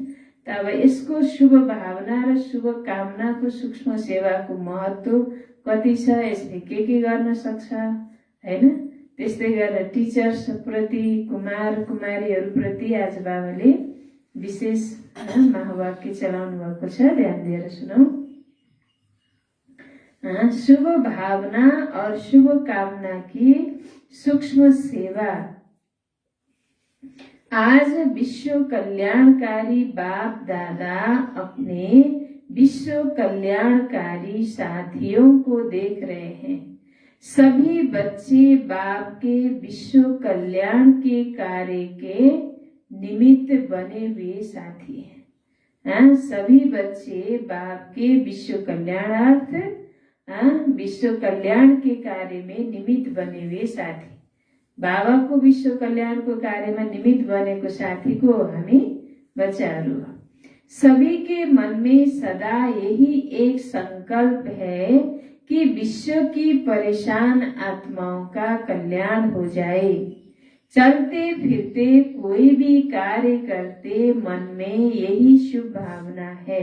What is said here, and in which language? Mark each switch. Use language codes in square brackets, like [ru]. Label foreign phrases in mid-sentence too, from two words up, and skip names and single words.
[ne] त अब यसको शुभ भावना र शुभ कामनाको सूक्ष्म सेवाको महत्त्व कति छ, यसले के गर्न सक्छ होइन। त्यस्तै गरेर टिचर्स प्रति, कुमार कुमारीहरूप्रति आज बाबाले विशेष महावाक्य चलाउनु भएको छ, ध्यान दिएर सुनौ। [hi] शुभ भावना और शुभ कामना की सूक्ष्म सेवा। आज विश्व कल्याणकारी बाप दादा अपने विश्व कल्याणकारी साथियों को देख रहे हैं। सभी बच्चे बाप के विश्व कल्याण के कार्य के निमित्त बने हुए साथी हैं। सभी बच्चे बाप के विश्व कल्याणार्थ विश्व कल्याण के कार्य में निमित्त बने हुए साथी। [ne] बाबा को विश्व कल्याण को कार्य में निमित्त बनेको साथी को हामी बच्चाहरू हो। [hi] सभी के मन में सदा यही एक संकल्प है कि विश्व की परेशान आत्माओं का कल्याण हो जाए। चलते फिरते कोई भी कार्य करते मन में यही शुभ भावना है।